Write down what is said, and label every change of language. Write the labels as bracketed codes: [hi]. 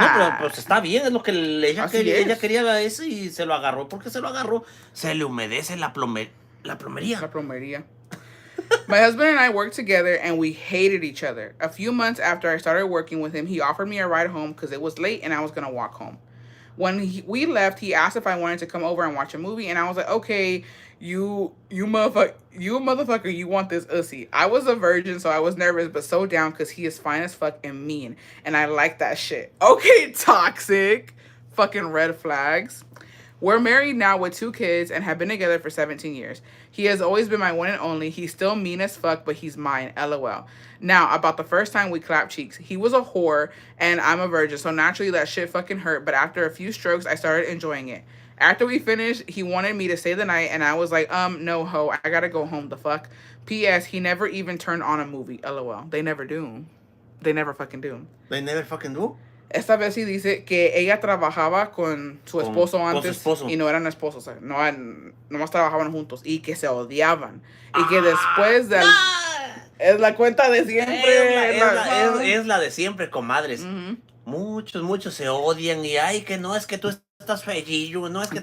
[es] No, pero pues está bien, es lo que ella quería eso y se lo agarró. ¿Por qué se lo agarró? Se le humedece la plomería. La plomería. [en] My husband and I worked together and we hated each other. A few months after I started working with him, he offered me a ride home because it was late and I was going to walk home. When we left, he asked if I wanted to come over and watch a movie, and I was like, okay, you motherfucker, you want this ussy. I was a virgin, so I was nervous, but so down because he is fine as fuck and mean, and I like that shit. Okay, toxic. Fucking red flags. We're married now with 2 kids and have been together for 17 years. He has always been my one and only. He's still mean as fuck, but he's mine. LOL. Now, about the first time we clapped cheeks. He was a whore, and I'm a virgin, so naturally that shit fucking hurt, but after a few strokes, I started enjoying it. After we finished, he wanted me to stay the night, and I was like, no, ho, I gotta go home, the fuck. P.S. He never even turned on a movie. LOL. They never do. They never fucking do. They never fucking do? [es] Esta vez sí dice que ella trabajaba con su esposo antes y no eran esposos, o sea, nomás trabajaban juntos y que se odiaban y que después de es la cuenta de siempre, es la de siempre, comadres. Muchos se odian y ay que no es que tú estás feillo, no es que